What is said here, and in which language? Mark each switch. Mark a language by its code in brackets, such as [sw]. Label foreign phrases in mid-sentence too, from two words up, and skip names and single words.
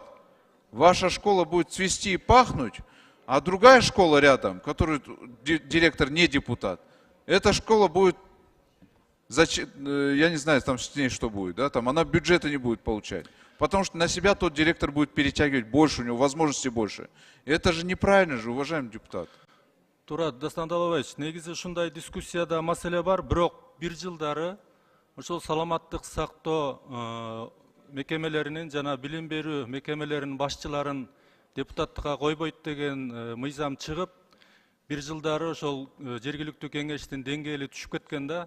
[ru] Ваша школа будет цвести и пахнуть, а другая школа рядом, которую директор не депутат, эта школа будет, я не знаю, там с ней что будет, да, там она бюджета не будет получать. Потому что на себя тот директор будет перетягивать больше, у него возможностей больше. Это же неправильно же, уважаемый депутат. [ky] Туура, Дастан Далабаевич, негизи ушундай дискуссияда маселе бар, бирок бир жылдары ошол саламаттык сактоо мекемелеринин жана билим берүү мекемелеринин башчыларын депутаттыкка койбойт деген мыйзам чыгып, бир жылдары ошол жергиликтүү кеңештин деңгээли түшүп кеткен да.